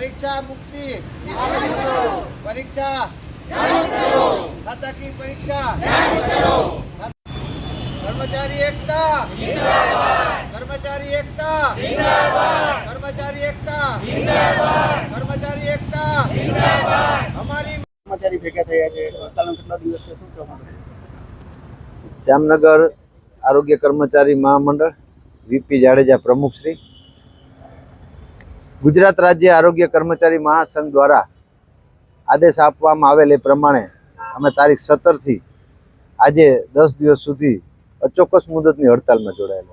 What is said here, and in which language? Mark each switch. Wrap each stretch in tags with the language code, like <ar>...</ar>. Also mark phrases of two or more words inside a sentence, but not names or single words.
<hi>परीक्षा मुक्ति परीक्षा खाता की परीक्षा कर्मचारी एकता कर्मचारी एकता कर्मचारी एकता कर्मचारी एकता हमारी</hi> <gu>કર્મચારી ભેગા થયા છે હડતાલનો કેટલા દિવસથી શું કહેવા માંગો છો? જામનગર આરોગ્ય કર્મચારી મહામંડળ વીપી જાડેજા પ્રમુખ શ્રી ગુજરાત રાજ્ય આરોગ્ય કર્મચારી મહાસંઘ દ્વારા આદેશ આપવામાં આવેલ એ પ્રમાણે અમે તારીખ 17 થી આજે 10 દિવસ સુધી અચોક્કસ મુદતની હડતાલમાં જોડાયેલા.</gu>